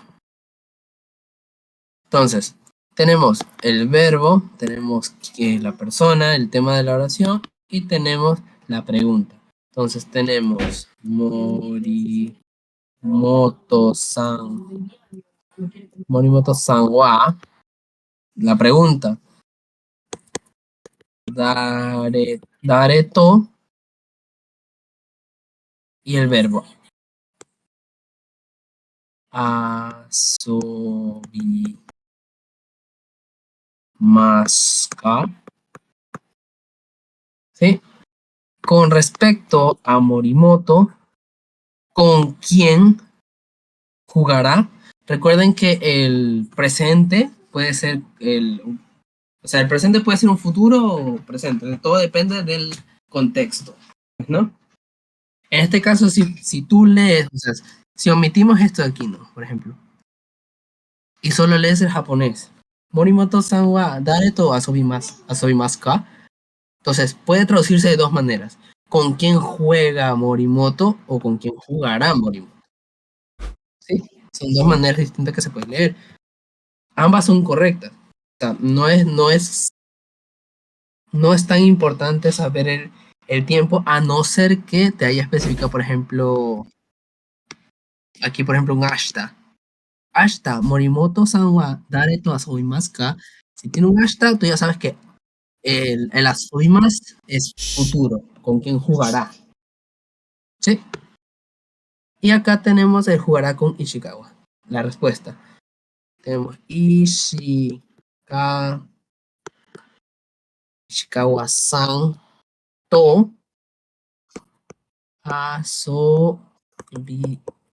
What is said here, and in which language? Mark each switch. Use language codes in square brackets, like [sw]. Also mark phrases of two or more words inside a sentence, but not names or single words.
[es] Entonces, tenemos el verbo, tenemos la persona, el tema de la oración y tenemos la pregunta. Entonces tenemos [ja] 森本さんは. [es] La pregunta. [ja] 誰と. [es] Y el verbo. [ja] 遊びますか. [es] ¿Sí? Con respecto a Morimoto, ¿con quién jugará? Recuerden que el presente puede ser o sea, el presente puede ser un futuro o presente. Todo depende del contexto, ¿no? En este caso, si tú lees, o sea, si omitimos esto de aquí, ¿no? Por ejemplo, y solo lees el japonés, [ja] 森本さんは誰と遊びますか? [es] Entonces, puede traducirse de dos maneras. ¿Con quién juega Morimoto o con quién jugará Morimoto? ¿Sí? Son dos maneras distintas que se pueden leer. Ambas son correctas. sea, no es tan importante saber el tiempo, a no ser que te haya especificado, por ejemplo, aquí, por ejemplo, un ashta. Ashta, [ja] 森本さんは誰と遊びますか. [es] Si tiene un ashta, tú ya sabes que el asobimasu es futuro, con quién jugará. ¿Sí? Y acá tenemos el jugará con Ishikawa. La respuesta. Tenemos [ja] 石川さんと遊びます.